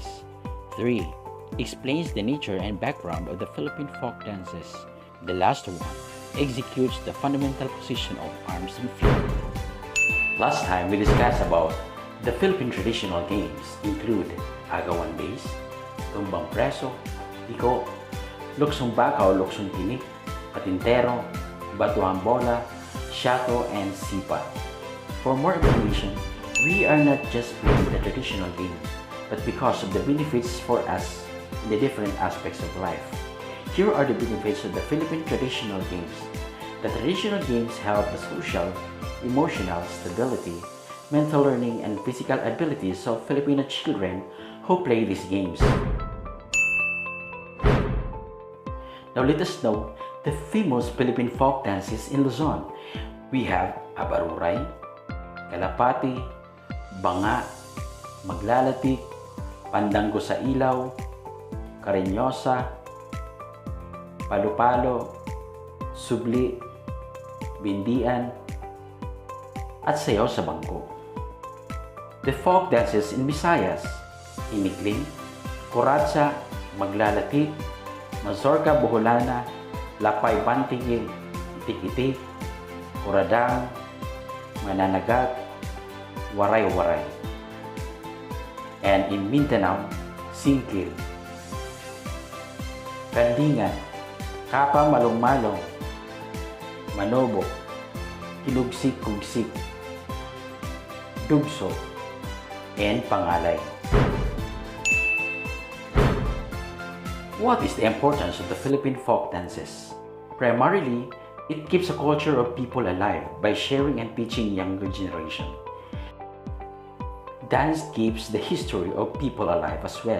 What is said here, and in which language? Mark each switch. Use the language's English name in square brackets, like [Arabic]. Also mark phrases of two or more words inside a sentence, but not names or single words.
[English] 3. Explains the nature and background of the Philippine folk dances. The last one. Executes the fundamental position of arms and feet. Last time we discussed about the Philippine traditional games include agawan base, tumbang preso, iko, luksong bakaw, luksong tinik, patintero, batuang bola, shato, and sipa. For more information, we are not just playing the traditional game, but because of the benefits for us in the different aspects of life. Here are the benefits of the Philippine traditional games. The traditional games help the social, emotional stability, mental learning, and physical abilities of Filipino children who play these games. Now let us know the famous Philippine folk dances in Luzon. We have Abaruray, Kalapati, Banga, Maglalatik, Pandango sa Ilaw, Karinyosa, Palo-Palo, Subli, Bindian, at Sayaw sa Bangko. The folk dances in Visayas, Inikling, Kuratsa, Maglalatik, Mazorka Boholana, Lapay Pantigil, Itik-Itik, Kuradang, Mananagat, Waray-Waray. And in Mindanao, Singkil, Kandingan, Kapa Malong-Malong, Manobo, Kinugsik-Kugsik, Dugso, and Pangalay. What is the importance of the Philippine folk dances? Primarily, it keeps a culture of people alive by sharing and teaching younger generation. Dance keeps the history of people alive as well.